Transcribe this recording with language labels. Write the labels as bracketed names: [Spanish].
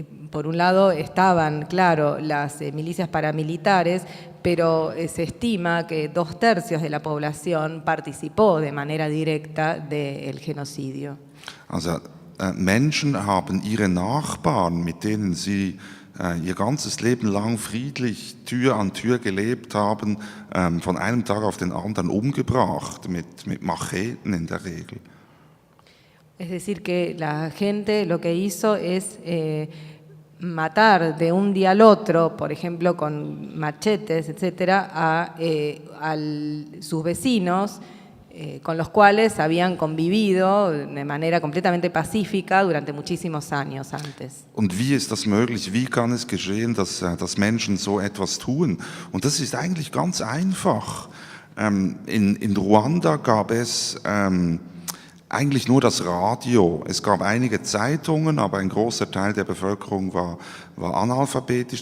[Spanish] Por un lado estaban, claro, las milicias paramilitares, pero se estima que 2/3 de la población participó de manera directa del genocidio. [German] Also Menschen haben ihre Nachbarn, mit denen sie ihr ganzes Leben lang friedlich Tür an Tür gelebt haben, von einem Tag auf den anderen umgebracht, mit Macheten in der Regel. [Spanish] Es decir, que la gente lo que hizo es matar de un día al otro, por ejemplo, con machetes, etcétera, a sus vecinos, con los cuales habían convivido de manera completamente pacífica durante muchísimos años antes. [German] Und wie ist das möglich? Wie kann es geschehen, dass Menschen so etwas tun? Und das ist eigentlich ganz einfach. In Ruanda gab es eigentlich nur das Radio. Es gab einige Zeitungen, aber ein großer Teil der Bevölkerung war analphabetisch.